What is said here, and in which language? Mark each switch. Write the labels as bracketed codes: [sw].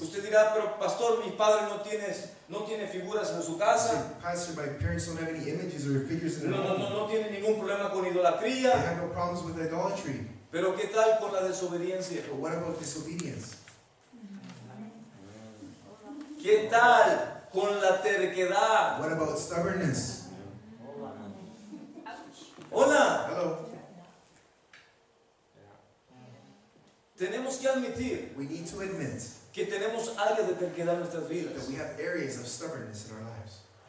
[es] Usted dirá, pero pastor, mi padre no tiene figuras en su casa. [en] Say, Pastor, my parents don't have any images or figures in their home. [es] No tiene ningún problema con [en] They [es] idolatría. [en] have no problems with idolatry. [es] Pero ¿qué tal con la desobediencia? [en] But what about disobedience? [es] ¿Qué tal con la terquedad? [en] What about stubbornness? [es] Hola, [en] Hello. [es] tenemos que admitir [en] We need to admit [es] que tenemos áreas de terquedad en nuestras vidas. [en] that we have areas of stubbornness in our lives.